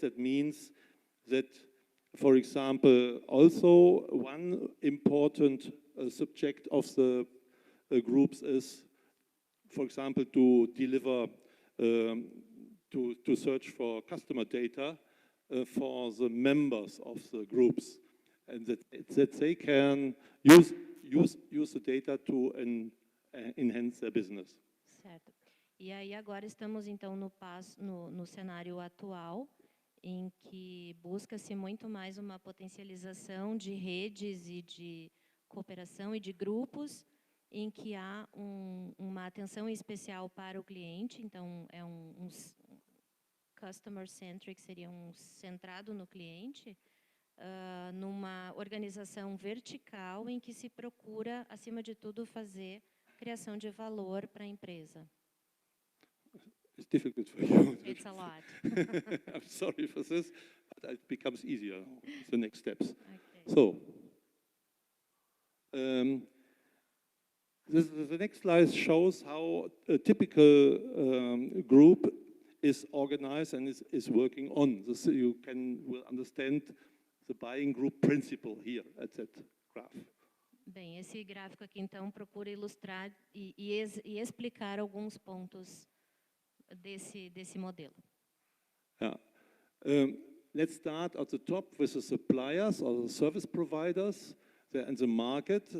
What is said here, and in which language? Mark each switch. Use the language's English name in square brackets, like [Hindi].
[English] That means that, for example, also one important subject of the groups is, for example, to deliver, to search for customer data for the members of the groups, and that they can use the data to enhance their business. [Portuguese] Certo. E aí agora estamos então no cenário atual, em que busca-se muito mais uma potencialização de redes e de cooperação e de grupos, em que há uma atenção especial para o cliente. Então é um customer centric, seria centrado no cliente, numa organização vertical em que se procura, acima de tudo, fazer criação de valor para a empresa. [English] It's difficult for you. It's a lot. I'm sorry for this, but it becomes easier, the next steps. Okay. So, the next slide shows how a typical group is organized and is working on. So you will understand the buying group principle here at that graph. [Portuguese] Bem, esse gráfico aqui, então, procura ilustrar e explicar alguns pontos desse modelo. [English] Yeah. Let's start at the top with the suppliers or the service providers. They're in the market.